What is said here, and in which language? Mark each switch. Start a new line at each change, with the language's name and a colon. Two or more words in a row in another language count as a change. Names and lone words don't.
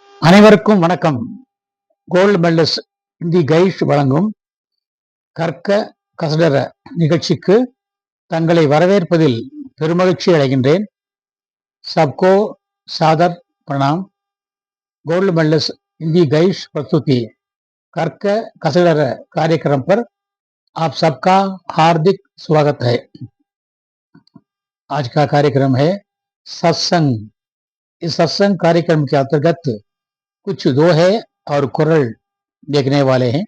Tamil: அனைவருக்கும் வணக்கம். கோல்டு மெடலிஸ்ட் தி கைஸ் வழங்கும் கற்க கசடர நிகழ்ச்சிக்கு தங்களை வரவேற்பதில் பெருமகிழ்ச்சி அடைகின்றேன்.
Hindi: सबको सादर प्रणाम. गोल्ड मेडलिस्ट हिंदी गाइस प्रस्तुति कर्क कसडर कार्यक्रम पर आप सबका हार्दिक स्वागत है. आज का कार्यक्रम है सत्संग. इस सत्संग कार्यक्रम के अंतर्गत कुछ दोहे और कुरल देखने वाले हैं.